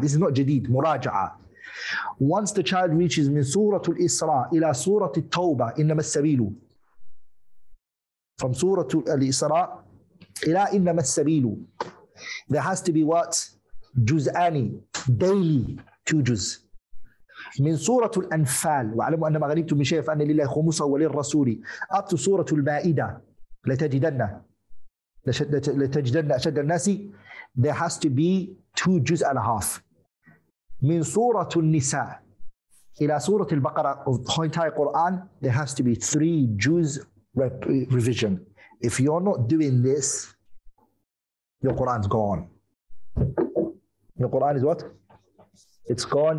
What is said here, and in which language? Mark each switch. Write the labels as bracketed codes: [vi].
[en] This is not jadid, muraja'a. Once the child reaches [ar] min Surah Al-Isra ila Surah Al-Tawbah, innama as-sabilu. [en] From Surah Al-Isra ila innama as-sabilu, there has to be what? Juz'ani, daily, 2 juz. [ar] من سورة الأنفال واعلموا أن ما غنمتم من شيء فأن لله خمسه وللرسول [en] up to [ar] سورة المائدة لتجدن أشد الناس, [en] there has to be 2 juz and a half. [ar] من سورة النساء إلى سورة البقرة [en] of the entire Qur'an, there has to be 3 juz revision. If you're not doing this, your Qur'an's gone. Your Qur'an is what? It's gone.